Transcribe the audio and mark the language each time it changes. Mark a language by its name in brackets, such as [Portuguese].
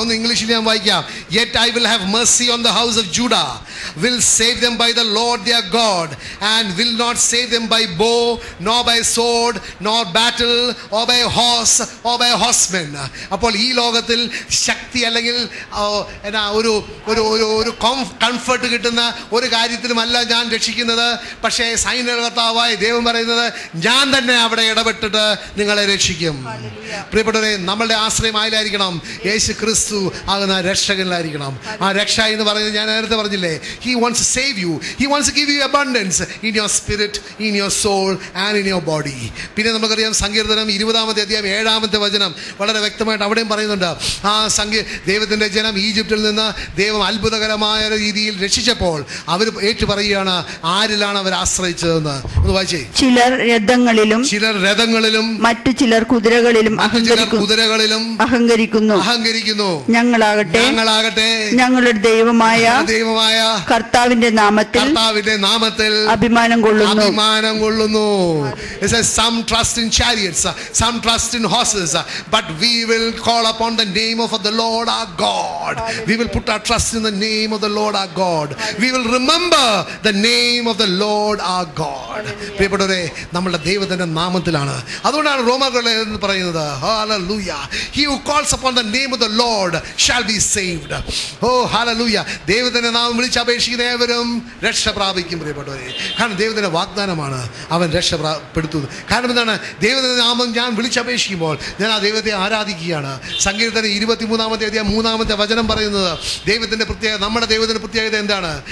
[English] On the English [Malayalam] ഞാൻ വായിക്കാം. [English] Yet I will have mercy on the house of Judah, will save them by the Lord their God, and will not save them by bow, nor by sword, nor battle, or by horse, or by horsemen. [Malayalam] അപ്പോൾ ഈ ലോകത്തിൽ ശക്തി അല്ലെങ്കിൽ ഒരു comfort കിട്ടുന്ന ഒരു കാര്യത്തിലുമല്ല ഞാൻ രക്ഷിക്കുന്നത്. പക്ഷേ സൈന്യകർത്താവായ ദൈവം പറയുന്നത് ഞാൻ തന്നെ അവിടെ ഇടപെട്ടിട്ട് നിങ്ങളെ രക്ഷിക്കും. പ്രിയപ്പെട്ടവരെ, നമ്മളുടെ ആശ്രയം ആയിലായിരിക്കണം, യേശു ക്രിസ്തു ആകുന്ന രക്ഷകനിലായിരിക്കണം. ആ രക്ഷ എന്ന് പറയുന്നത് ഞാൻ നേരത്തെ പറഞ്ഞില്ലേ, [English] He wants to save you. He wants to give you abundance in your spirit, in your soul and in your body. [Malayalam] പിന്നെ നമുക്കറിയാം സങ്കീർത്തനം 20-7 വളരെ വ്യക്തമായിട്ട് അവിടെയും പറയുന്നുണ്ട്, ആ ദൈവത്തിൻ്റെ ജനം ഈജിപ്തിൽ നിന്ന് ദൈവം അത്ഭുതകരമായ രീതിയിൽ രക്ഷിച്ചപ്പോൾ അവർ ഏറ്റു പറയുകയാണ് ആരിലാണ് അവർ ആശ്രയിച്ചതെന്ന്. ഒന്ന് വായിച്ചേ. ചിലർ രഥങ്ങളിലും മറ്റു ചിലർ കുതിരകളിലും അഹങ്കരിക്കുന്നു. ഞങ്ങളാകട്ടെ ഞങ്ങളുടെ ദൈവമായ കർത്താവിന്റെ നാമത്തിൽ അഭിമാനം കൊള്ളുന്നു. [English] It says some trust in chariots, some trust in horses, but we will call upon the name of the Lord our God. We will put our trust in the name of the Lord our God. We will remember the name of the Lord our God. [Malayalam] പ്രിയപ്പെട്ടവരെ, നമ്മുടെ ദൈവത്തിന്റെ നാമത്തിലാണ്. അതുകൊണ്ടാണ് റോമക്കാരോട് പറയുന്നത്, [English] hallelujah, he who calls upon the name of the Lord shall be saved. Oh hallelujah, [Malayalam] ദൈവത്തിന്റെ നാമം വിളിച്ചപേക്ഷിക്കുന്ന ഏവരും രക്ഷ പ്രാപിക്കും. പ്രിയപ്പെട്ടവരെ, കാരണം ദൈവത്തിന്റെ വാഗ്ദാനമാണ് അവൻ രക്ഷപ്പെടുത്തുന്നത്. കാരണം എന്താണ്? ദൈവത്തിന്റെ നാമം ഞാൻ വിളിച്ചപേക്ഷിക്കുമ്പോൾ ഞാൻ ആ ദൈവത്തെ ആരാധിക്കുകയാണ്. സങ്കീർത്തനം 23-3 പറയുന്നത് ദൈവത്തിന്റെ പ്രത്യേകത, നമ്മുടെ ദൈവത്തിന്റെ പ്രത്യേകത എന്താണ്?